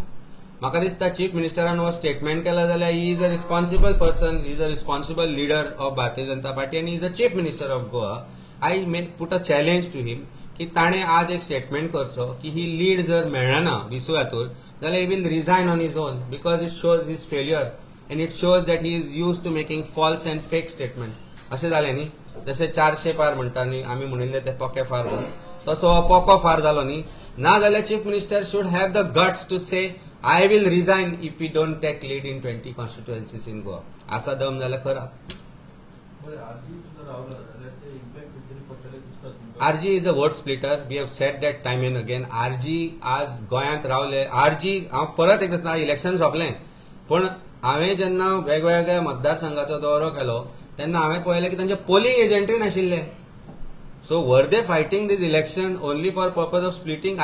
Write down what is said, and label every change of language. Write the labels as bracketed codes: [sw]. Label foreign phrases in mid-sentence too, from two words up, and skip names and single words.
[kok] म्हाका दिसता चीफ मिनिस्टरान हो स्टेटमेंट केला जाल्यार [en] he is a responsible person, he is a responsible leader of [kok] भारतीय जनता पार्टी आनी [en] is a chief minister of Goa. I may put a challenge to him [kok] की ताणें आज एक स्टेटमेंट करचो की ही लीड जर मेळना 20 हातूर जाल्यार [en] he will resign on his own because it shows his failure and it shows that he is used to making false and fake statements. [kok] अशें जालें न्ही, जशें 400 पार म्हणटा न्ही आमी म्हणिल्ले ते पोके फार म्हणून, तसो पोको फार जालो न्ही. ना जाल्यार [en] chief minister should have the guts to say I will resign if we don't take lead in 20 constituencies in Goa. [kok] असा दम जाल्यार खरा. [en] RG is a vote splitter. We have said that time and again. [kok] RG आज गोंयांत रावले. RG हांव परत एक दिसता इलेक्शन सोंपलें पण हांवें जेन्ना वेगवेगळ्या मतदारसंघाचो दौरो केलो तेन्ना हांवें पळयलें की तांचे पोलिंग एजंटूय नाशिल्ले. [en] so were they fighting this election only for purpose of splitting.